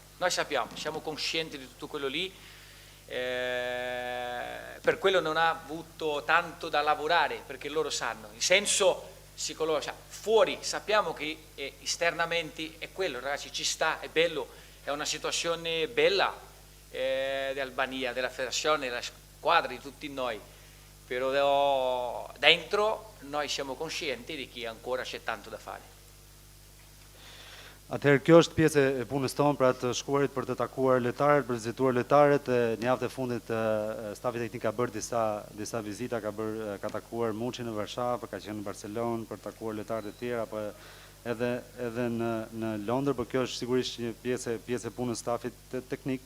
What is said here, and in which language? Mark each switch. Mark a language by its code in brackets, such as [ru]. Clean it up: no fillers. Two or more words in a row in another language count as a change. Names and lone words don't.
[it] Noi sappiamo, siamo conscienti di tutto quello lì, per quello non ha avuto tanto da lavorare, perché loro sanno, in senso psicologico, fuori sappiamo che esternamente è quello, ragazzi, ci sta, è bello, è una situazione bella dell'Albania, della federazione, della squadra, di tutti noi. Però dentro noi siamo conscienti di che ancora c'è tanto da fare. [sq] Atëherë kjo është pjesë e punës tonë, pra të shkuarit për të takuar lojtarët, për të vizituar lojtarët. Në javën e fundit stafi teknik ka bërë disa vizita, ka takuar Muçin në Varshavë, ka qenë në Barcelonë për të takuar lojtarët e tjerë, apo edhe në Londër, por kjo është sigurisht një pjesë e punës stafit teknik.